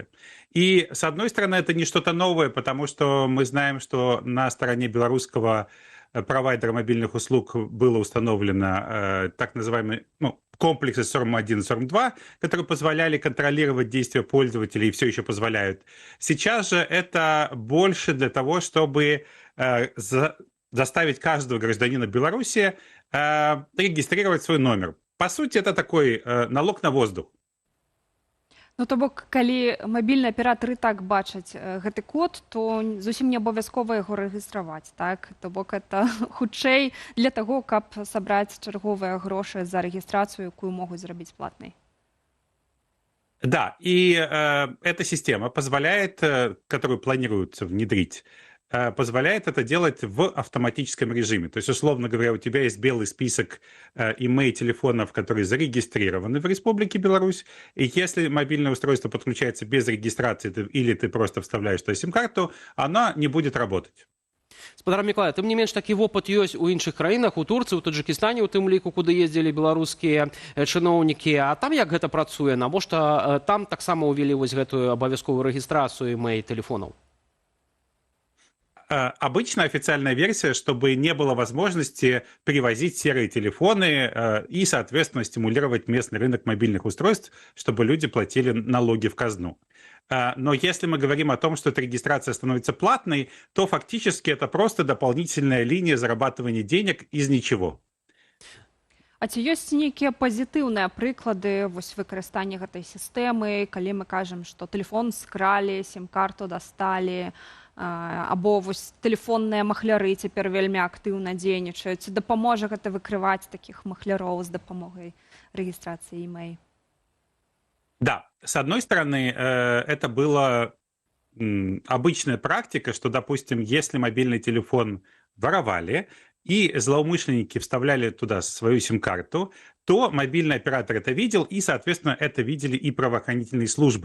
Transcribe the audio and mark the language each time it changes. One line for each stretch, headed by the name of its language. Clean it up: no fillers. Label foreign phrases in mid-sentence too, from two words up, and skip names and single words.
Russian: И, с одной стороны, это не что-то новое, потому что мы знаем, что на стороне белорусского провайдера мобильных услуг было установлено так называемый комплексы SORM-1 и SORM-2, которые позволяли контролировать действия пользователей и все еще позволяют. Сейчас же это больше для того, чтобы заставить каждого гражданина Беларуси регистрировать свой номер. По сути, это такой налог на воздух.
Belarusian: Ну, то бок, калі мабільны аператар і так бачаць гэты код, то зусім не абавязкова яго рэгістраваць, так? То бок, это хутчэй для таго, каб сабраць чарговыя грошы за рэгістрацыю, якую могуць зрабіць платнай.
Russian: Да, и эта система позволяет, которую планируется внедрить, позволяет это делать в автоматическом режиме. То есть, условно говоря, у тебя есть белый список email-телефонов, которые зарегистрированы в Республике Беларусь, и если мобильное устройство подключается без регистрации или ты просто вставляешь туда сим-карту, она не будет работать.
Belarusian: Спадар Мікалай, тым не менш такі вопыт ёсць у іншых краінах, у Турцыі, у Таджыкістане, у тым ліку, куды ездзілі беларускія чыноўнікі. А там як гэта працуе? Навошта там таксама ўвялі вось гэтую абавязковую рэгістрацыю email-телефонаў?
Russian: Обычно официальная версия, чтобы не было возможности перевозить серые телефоны и, соответственно, стимулировать местный рынок мобильных устройств, чтобы люди платили налоги в казну. Но если мы говорим о том, что эта регистрация становится платной, то фактически это просто дополнительная линия зарабатывания денег из ничего.
Belarusian: А ці ёсць нейкія пазітыўныя прыклады вось выкарыстання гэтай сістэмы, калі мы кажам, што тэлефон скралі, сім-карту дасталі, або вось тэлефонныя махляры цяпер вельмі актыўна дзейнічаюць. Ці дапаможа гэта выкрываць такіх махляроў з дапамогай рэгістрацыі email?
Russian: Да, с одной стороны, это была обычная практика, что, допустим, если мобильный телефон воровали, и злоумышленники вставляли туда свою сим-карту, то мобильный оператор это видел, и, соответственно, это видели и правоохранительные службы.